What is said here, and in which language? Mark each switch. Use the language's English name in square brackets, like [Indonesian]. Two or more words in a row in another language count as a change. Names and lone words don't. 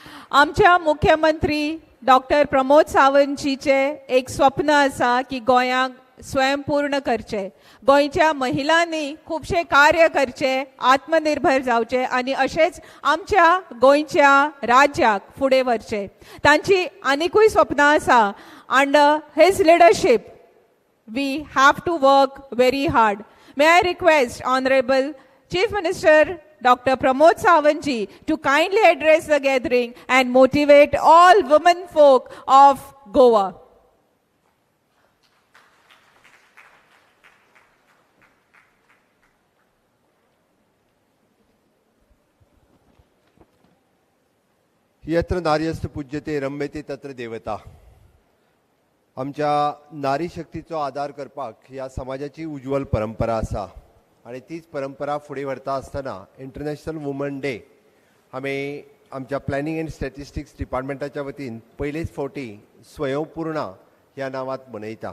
[Konkani] आमच्या मुख्यमंत्री डॉक्टर प्रमोद सावंतजीचे एक स्वप्न आसा की गोंयांक स्वयंपूर्ण करचे, गोंयच्या महिलांनी खूबशे कार्य करचे, आत्मनिर्भर जावचे आणि अशेंच आमच्या गोंयच्या राज्याक फुडें व्हरचे. तांची आनिकूय स्वप्नां आसा. [English] under his leadership we have to work very hard. May I request Honorable Chief Minister Dr. Pramod Sawantji to kindly address the gathering and motivate all women folk of Goa. [Sanskrit] यत्र नार्यस्तु पूज्यते रम्यते तत्र देवता. [Konkani] आमच्या नारी शक्तीचो आदार करपाक ह्या समाजाची उज्वल परंपरा आसा आणि तीच परंपरा फुडें व्हरता आसतना [English] International Woman Day [Konkani] आमी आमच्या प्लॅनिंग एंड स्टॅटिस्टिक्स डिपार्टमेंटाच्या वतीन पयलेच फावटी स्वयंपूर्णा ह्या नांवांत मनयता.